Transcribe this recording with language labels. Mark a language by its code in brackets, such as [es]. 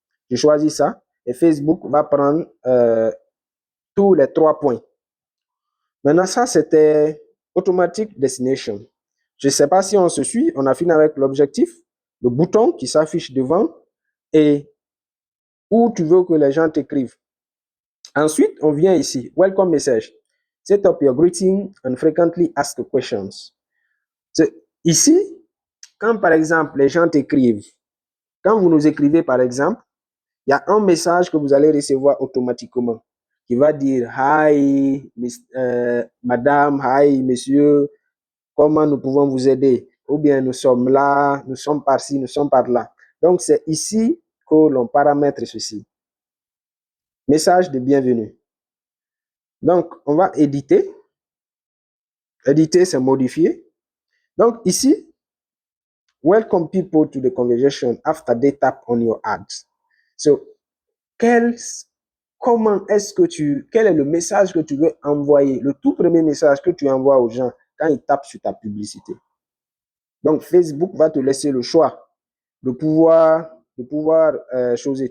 [fr] Je choisis ça et Facebook va prendre tous les 3 points. Maintenant, ça, c'était Automatic Destination. Je ne sais pas si on se suit, on a fini avec l'objectif, le bouton qui s'affiche devant et où tu veux que les gens t'écrivent. Ensuite, on vient ici, Welcome Message. [en] Set up your greeting and frequently asked questions. [fr] Ici, quand par exemple les gens t'écrivent, quand vous nous écrivez par exemple, il y a un message que vous allez recevoir automatiquement qui va dire Hi, madame, hi, monsieur, comment nous pouvons vous aider? Ou bien nous sommes là, nous sommes par-ci, nous sommes par-là. Donc, c'est ici que l'on paramètre ceci. Message de bienvenue. Donc, on va éditer. Éditer, c'est modifier. Donc, ici, [en] welcome people to the conversation after they tap on your ads. [fr] So, quel est le message que tu veux envoyer? Le tout premier message que tu envoies aux gens quand ils tapent sur ta publicité. Donc, Facebook va te laisser le choix de pouvoir choisir.